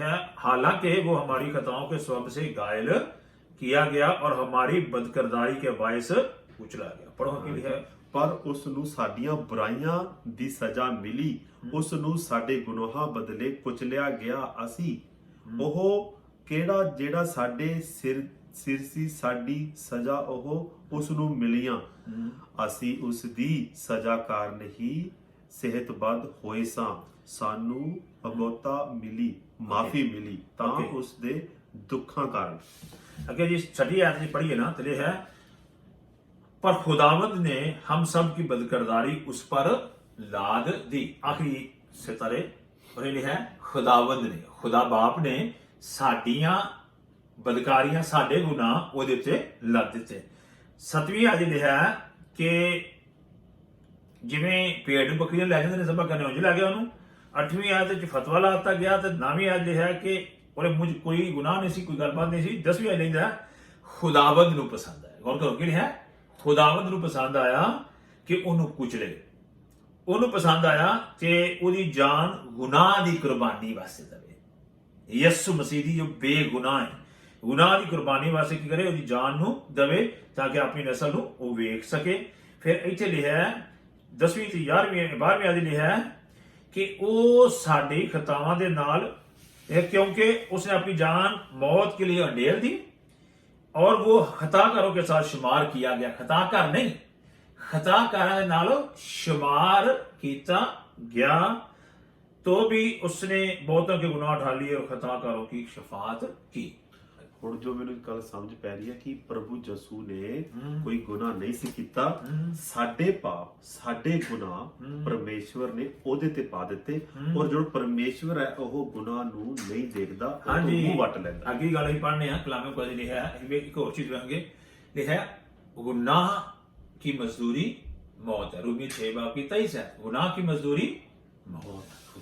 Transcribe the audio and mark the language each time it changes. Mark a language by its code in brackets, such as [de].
[hi] है। हालांकि वो हमारी खताओं के स्वभाव से घायल किया गया और हमारी बदकिरदारी के बायस कुचला गया। पढ़ो कि लिखा है। [pa] ਪਰ ਉਸ ਨੂੰ ਸਾਡੀਆਂ ਬੁਰਾਈਆਂ ਦੀ ਸਜ਼ਾ ਮਿਲੀ, ਉਸ ਨੂੰ ਸਾਡੇ ਗੁਨਾਹਾਂ ਬਦਲੇ ਕੁਚਲਿਆ ਗਿਆ। ਅਸੀਂ ਉਹ ਕਿਹੜਾ ਜਿਹੜਾ ਸਾਡੇ ਸਿਰ ਸੀ, ਸਾਡੀ ਸਜ਼ਾ ਉਹ ਉਸ ਨੂੰ ਮਿਲੀਆਂ, ਅਸੀਂ ਉਸ ਦੀ ਸਜ਼ਾ ਕਾਰਨ ਹੀ ਸਿਹਤਬੰਦ ਹੋਏ ਸਾਂ, ਸਾਨੂੰ ਅਗੋਤਾ ਮਿਲੀ, ਮਾਫੀ ਮਿਲੀ ਤਾਂ ਉਸ ਦੇ ਦੁੱਖਾਂ ਕਾਰਨ। [hi] अगर जी छठी आयत में पढ़िए ना तो ये है, पर खुदावंद ने हम सब की बदकिरदारी उस पर लाद दी। आखिरी सितारे और ये है खुदावंद ने, खुदा बाप ने साडियां बदकारियां साडे गुनाह [pa] ਉਹਦੇ ਉੱਤੇ ਲੱਦ ਦਿੱਤੇ। 7ਵੀਂ ਆਇਤ ਇਹ ਹੈ ਕਿ ਜਿਵੇਂ ਭੇਡ ਨੂੰ ਬੱਕਰੀਆਂ ਲੈ ਜਾਂਦੇ ਨੇ ਜ਼ਬਾ ਕਰਨੇ ਉਂਝ ਲੈ ਗਿਆ ਉਹਨੂੰ। 8ਵੀਂ ਆਇਤ ਵਿੱਚ ਫਤਵਾ ਲਾ ਦਿੱਤਾ ਗਿਆ ਤੇ 9ਵੀਂ ਆਇਤ ਇਹ ਹੈ ਕਿ ਉਹਦੇ ਮੁਝ ਕੋਈ ਗੁਨਾਹ ਨਹੀਂ ਸੀ, ਕੋਈ ਗੱਲਬਾਤ ਨਹੀਂ ਸੀ। 10ਵੀਂ ਆਇਤ ਲਿਖਦਾ ਖੁਦਾਵੰਦ ਨੂੰ ਪਸੰਦ ਆਇਆ। ਗੌਰ ਕਰੋ ਕੀ ਲਿਖਿਆ, ਖੁਦਾਵੰਦ ਨੂੰ ਪਸੰਦ ਆਇਆ ਕਿ ਉਹਨੂੰ ਕੁਚਲੇ। ਉਹਨੂੰ ਪਸੰਦ ਆਇਆ ਕਿ ਉਹਦੀ ਜਾਨ ਗੁਨਾਹ ਦੀ ਕੁਰਬਾਨੀ ਵਾਸਤੇ ਦੇਵੇ। ਯਿਸੂ ਮਸੀਹ ਦੀ ਜੋ ਬੇਗੁਨਾਹ ਹੈ, ਗੁਨਾਹ ਦੀ ਕੁਰਬਾਨੀ ਵਾਸਤੇ ਕੀ ਕਰੇ, ਉਹਦੀ ਜਾਨ ਨੂੰ ਦੇਵੇ ਤਾਂ ਕਿ ਆਪਣੀ ਨਸਲ ਨੂੰ ਉਹ ਵੇਖ ਸਕੇ। ਫਿਰ ਇੱਥੇ ਲਿਖਿਆ 10ਵੀਂ ਤੇ 12ਵੀਂ ਆਦਿ ਲਿਖਿਆ ਕਿ ਉਹ ਸਾਡੀ ਖਤਾਵਾਂ ਦੇ ਨਾਲ, [hi] क्योंकि उसने अपनी जान मौत के लिए अंडेल दी और वो खताकारों के साथ शुमार किया गया। खताकार नहीं, खताकारों के नाल शुमार किया गया, तो भी उसने बहुतों के गुनाह उठा लिए और खताकारों की शफाअत की। [pa] ਹੁਣ ਜੋ ਮੈਨੂੰ ਗੱਲ ਸਮਝ ਪੈ ਰਹੀ ਹੈ ਕਿ ਪ੍ਰਭੂ ਯਸੂ ਨੇ ਕੋਈ ਗੁਨਾਹ ਨਹੀਂ ਸੀ ਕੀਤਾ, ਸਾਡੇ ਪਾਪ ਸਾਡੇ ਗੁਨਾਹ ਪਰਮੇਸ਼ਵਰ ਨੇ ਉਹਦੇ ਤੇ ਪਾ ਦਿੱਤੇ, ਔਰ ਜੋ ਪਰਮੇਸ਼ਵਰ ਹੈ ਉਹ ਗੁਨਾਹ ਨੂੰ ਨਹੀਂ ਦੇਖਦਾ, ਉਹ ਮੂੰਹ ਵੱਟ ਲੈਂਦਾ। ਅੱਗੇ ਗੱਲ ਅਸੀਂ ਪੜ੍ਹਨੇ ਆ ਕਲਾਮੇ ਕੋਲ ਲਿਖਿਆ ਹੈ, ਇੱਕ ਹੋਰ ਚੀਜ਼ ਵੇਖਾਂਗੇ, ਲਿਖਿਆ [hi] गुनाह की मजदूरी मौत है। रूमी 6 बाब की 23 है, गुनाह की मजदूरी मौत।